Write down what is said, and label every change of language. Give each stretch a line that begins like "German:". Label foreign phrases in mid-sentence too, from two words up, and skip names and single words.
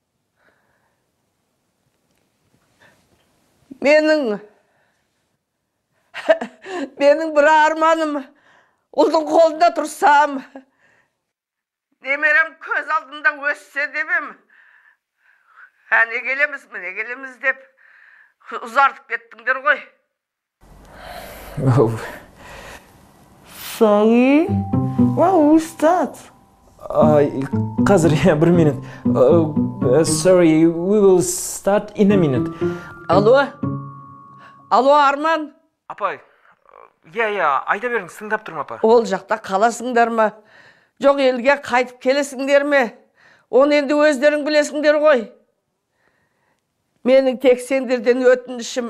Kazakh: Менің бір арманым, ұлдың қолында тұрсам, немерем көз алдында өссе демем. Не келеміз деп ұзартып кеттіңдер ғой.
English: Sorry, what was that?
Kazakh: Қазір, 1 минут.
English: Sorry, we will start in a minute.
Kazakh: Алло, Арман. Апа, айта беріңіз, тыңдап тұрмын, апа. Ол жақта қаласыңдар ма? Жоқ, елге қайтып келесіңдер ме? Оны енді өздерің білесіңдер ғой. Менің тек сендерден өтінішім.